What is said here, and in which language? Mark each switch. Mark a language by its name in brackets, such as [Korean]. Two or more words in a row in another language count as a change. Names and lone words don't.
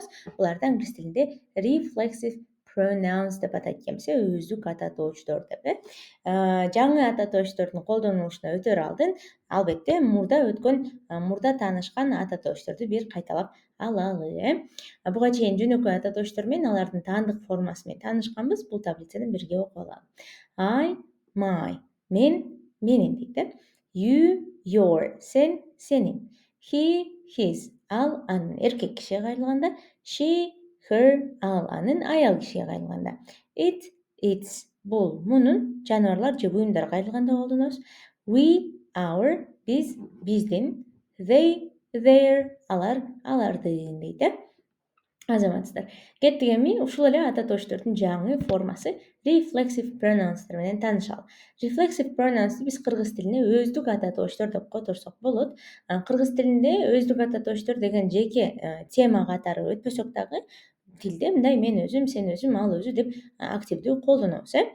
[Kyrgyz] Буларды англис тилинде [English] reflexive pronouns [Kyrgyz] деп атайт экенбиз, өздүк ата тооштор деп. Жаңы ата тооштордун колдонулушуна өтөр алдын албетте мурда таанышкан ата тоошторду бир кайталап алалы. Буга чейин жөнөкөй ата тооштор менен алардын таандык формасы менен таанышканбыз. Бул таблицаны бирге окуп алалы. [English] I, my, [Kyrgyz] мен, менин дейт. [English] You, your, [Kyrgyz] сен, сенин. [English] He, his, [Kyrgyz] ал анын эркек кишиге кайрылганда. [English] She, her, [Kyrgyz] ал анын аял кишиге кайрылганда. [English] It, its, [Kyrgyz] бул мунун жаныбарлар же буюмдар кайрылганда колдонобуз. [English] We, our, [Kyrgyz] биз, биздин. [English] They, their, [Kyrgyz] алар, алардын дейт. Азаматсыздар. Кеттик эми ушул эле ата тооштордун жаңы формасы [English] reflexive pronounsдар [Kyrgyz] менен таанышалы. [English] Reflexive pronounsду [Kyrgyz] биз кыргыз тилине өздүк ата тооштор деп которсок болот. Кыргыз тилинде өздүк ата тооштор деген жеке тема катары өтпөсөк дагы тилде мындай мен өзүм, сен өзүм, ал өзү деп активдүү колдонобуз.